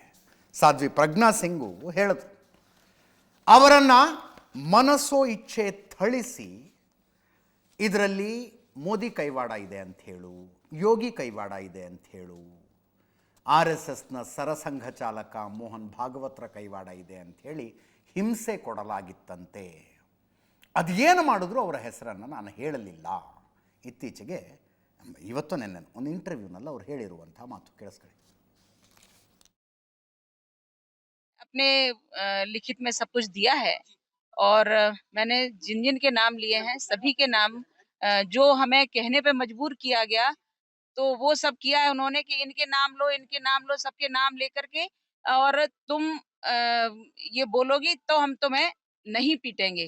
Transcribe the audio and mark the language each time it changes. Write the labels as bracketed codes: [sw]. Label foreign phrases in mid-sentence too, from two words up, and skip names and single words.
[kn] ಸಾಧ್ವಿ ಪ್ರಜ್ಞಾ ಸಿಂಗು ಹೇಳಿದ್ರು, ಅವರನ್ನು ಮನಸ್ಸೋ ಇಚ್ಛೆ ಥಳಿಸಿ ಇದರಲ್ಲಿ ಮೋದಿ ಕೈವಾಡ ಇದೆ ಅಂಥೇಳು, ಯೋಗಿ ಕೈವಾಡ ಇದೆ ಅಂಥೇಳು, RSSನ ಸರಸಂಘ ಚಾಲಕ ಮೋಹನ್ ಭಾಗವತರ ಕೈವಾಡ ಇದೆ ಅಂಥೇಳಿ ಹಿಂಸೆ ಕೊಡಲಾಗಿತ್ತಂತೆ. ಅದೇನು ಮಾಡಿದ್ರು ಅವರ ಹೆಸರನ್ನು ನಾನು ಹೇಳಲಿಲ್ಲ. ಇತ್ತೀಚೆಗೆ ಇವತ್ತು ನೆನ್ನೆ ಒಂದು ಇಂಟರ್ವ್ಯೂನಲ್ಲಿ ಅವ್ರು ಹೇಳಿರುವಂಥ ಮಾತು ಕೇಳಿಸ್ಕೊಳ್ಳಿ. [hi] अपने लिखित में सब कुछ दिया है और मैंने जिन जिन के नाम लिए हैं सभी के नाम जो हमें कहने पे मजबूर किया गया तो वो सब किया है उन्होंने कि इनके नाम लो सबके नाम लेकर के और तुम ये बोलोगी तो हम तुम्हें नहीं पीटेंगे।